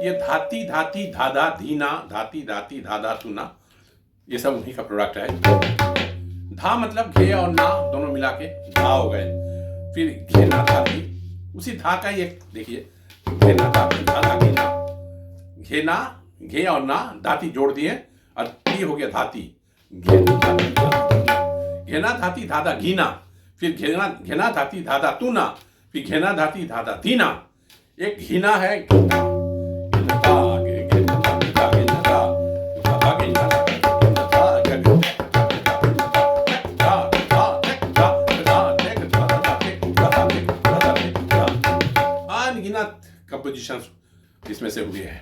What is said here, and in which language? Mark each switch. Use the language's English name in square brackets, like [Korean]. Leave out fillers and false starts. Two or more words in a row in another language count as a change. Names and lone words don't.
[Hindi] धाती धाती धाधा धीना, धाती धाती धाधा तुना, ये सब उन्हीं का प्रोडक्ट है। धा मतलब घे और ना दोनों मिला के धा हो गए। फिर घेना धाती, उसी धा का ही एक देखिए, घेना धाती धाधा घेना, घेना घे और ना धाती जोड़ दिए और ती हो गया धाती, घेना धाती धाधा, घेना धाती धाधा घीना, फिर घेना घेना धाती धाधा तूना, फिर घेना धाती धाधा धीना। एक घीना है, अनगिनत कंपोजिशन इसमें से हुए हैं।